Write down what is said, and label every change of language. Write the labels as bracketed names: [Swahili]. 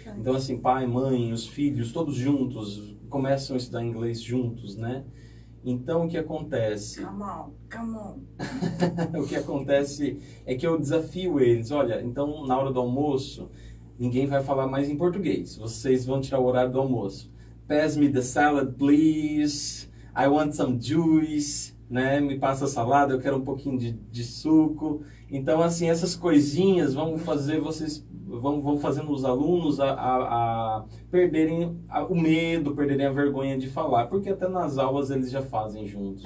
[Portuguese] Então, assim, pai, mãe, os filhos, todos juntos, começam a estudar inglês juntos, né? Então, o que acontece? [English] Come on, come on. [Portuguese] O que acontece é que eu desafio eles. Olha, então, na hora do almoço, ninguém vai falar mais em português. Vocês vão tirar o horário do almoço. [English] Pass me the salad, please. I want some juice. [Portuguese] Né? Me passa a salada, eu quero um pouquinho de suco. Então, assim, essas coisinhas vão fazer vocês... Vão fazendo os alunos a perderem o medo, perderem a vergonha de falar. Porque até nas aulas eles já fazem juntos.